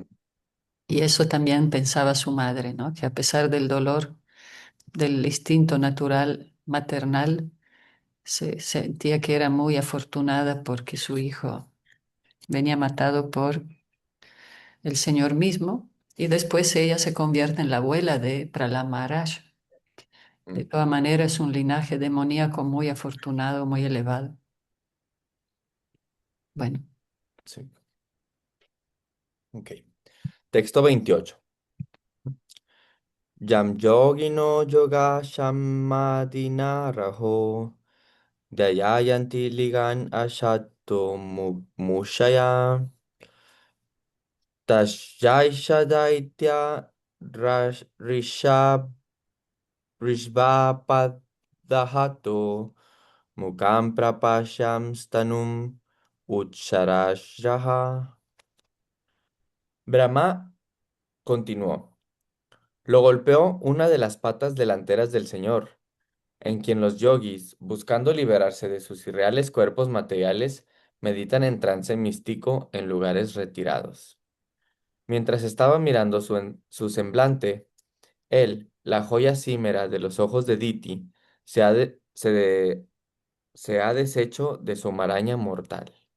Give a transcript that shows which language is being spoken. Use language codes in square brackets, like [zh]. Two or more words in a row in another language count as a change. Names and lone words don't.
[es] Y eso también pensaba su madre, ¿no? Que a pesar del dolor, del instinto natural maternal, se sentía que era muy afortunada porque su hijo venía matado por el Señor mismo y después ella se convierte en la abuela de Prahlad Maharaj. De mm, todas maneras, es un linaje demoníaco muy afortunado, muy elevado. Bueno, sí. Ok. Texto 28. [sa] Yam yogino yoga shamadina raho dayayanti ligan ashato mushaya tashaisha daitya rishab rishvapadahato mukam prapasham stanum ucharashraha. [es] Brahma continuó. Lo golpeó una de las patas delanteras del Señor, en quien los yogis, buscando liberarse de sus irreales cuerpos materiales, meditan en trance místico en lugares retirados. Mientras estaba mirando su semblante, él, la joya címera de los ojos de Diti, se ha, de- se de- se ha deshecho de su maraña mortal.